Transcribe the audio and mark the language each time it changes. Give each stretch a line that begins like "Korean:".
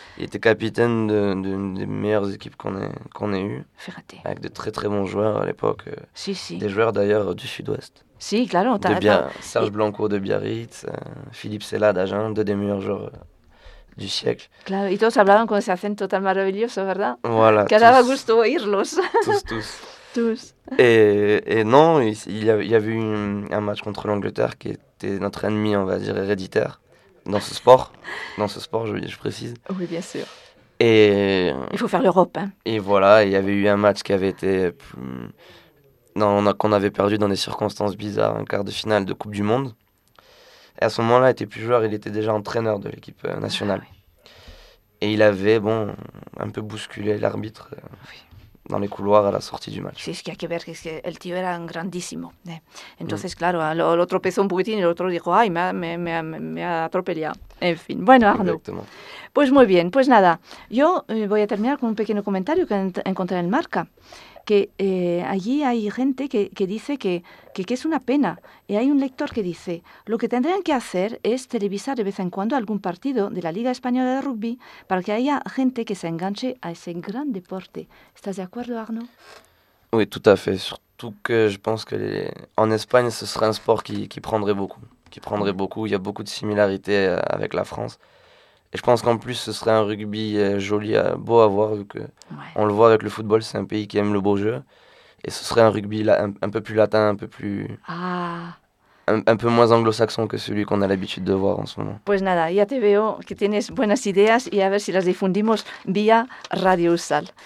French: Il était capitaine d'une des meilleures équipes qu'on ait eues. Ferraté. Avec de très très bons joueurs à l'époque.
Spanish: Si, si.
French: Des joueurs d'ailleurs du sud-ouest.
Spanish: Si, claro.
French: Serge Blanco de Biarritz, Philippe Sella d'Agen, deux des meilleurs joueurs du siècle.
Spanish: Claro, y todos hablaban con ese acento tan maravilloso, ¿verdad?
French: Voilà.
Spanish: Que daba gusto oírlos.
French: Tous. Tous. Et non, il y avait eu un match contre l'Angleterre qui était notre ennemi, on va dire, héréditaire. Dans ce sport, je précise. Oui, bien sûr. Et il faut faire l'Europe. Hein. Et voilà, il y avait eu un match qui avait été qu'on avait perdu dans des circonstances bizarres, un quart de finale de Coupe du Monde. Et à ce moment-là, il était plus joueur, il était déjà entraîneur de l'équipe nationale. Et il avait un peu bousculé l'arbitre. Dans les couloirs à la sortie du match.
Spanish: Sí, es que hay que ver que es que el tío era un grandísimo. Entonces, claro, lo tropezó un poquitín y el otro dijo, ay, me ha atropellado. En fin, bueno, Arnaud. Exactement. Pues muy bien, pues nada. Yo voy a terminar con un pequeño comentario que encontré en el Marca. Que allí hay gente que dice que es una pena. Y hay un lector que dice, lo que tendrían que hacer es televisar de vez en cuando algún partido de la Liga Española de Rugby para que haya gente que se enganche a ese gran deporte. ¿Estás de acuerdo, Arnaud?
French: Oui, tout à fait. Surtout que je pense que en Espagne, ce serait un sport qui prendrait beaucoup. Qui prendrait beaucoup. Il y a beaucoup de similarités avec la France. Et je pense qu'en plus, ce serait un rugby joli, beau à voir, vu que on le voit avec le football, c'est un pays qui aime le beau jeu. Et ce serait un rugby un peu plus latin, un peu plus... Ah. Un peu moins anglo-saxon que celui qu'on a l'habitude de voir en ce moment.
Spanish: Pues nada, ya te veo que tienes buenas ideas y a ver si las difundimos vía Radio USAL.